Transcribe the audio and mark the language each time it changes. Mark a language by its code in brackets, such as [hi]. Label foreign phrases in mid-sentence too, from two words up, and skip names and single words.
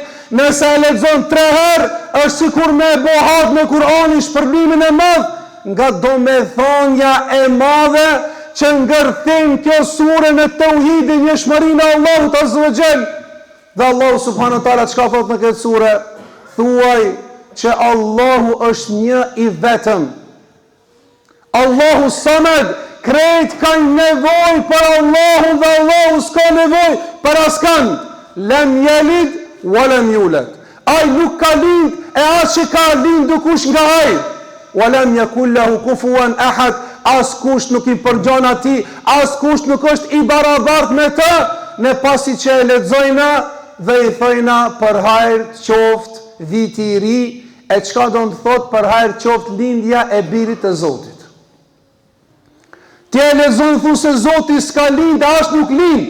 [sq] Nëse e lexon 3 herë, është sikur me bohat në Kur'anin shpërblimin e madh, nga domethënia e madhe që ngërthen kjo sure në tauhidin, njëshmërinë e Allahut [ar] عز وجل. [sq] Dhe Allahu [ar] سبحانه وتعالى [sq] çka thot në këtë sure? Thuaj që Allahu është një i vetëm. Allahu Samad, krejt kanë nevojë për Allahun dhe Allahu s'ka nevojë për askënd. [ar] لم يلد ولم يولد. [sq] Ai nuk ka lind e as që ka lind kush nga ai. [ar] ولم يكن له كفوا أحد. [sq] As kush nuk I përgjon atij, as kush nuk është I barabartë me të. Ne pasi që e lexojna dhe I thojna për hajër qoftë viti I ri, e çka do të thot për hajër qoftë lindja e birit të Zotit. Ti e lexon thu se Zoti s'ka lind, as nuk lind.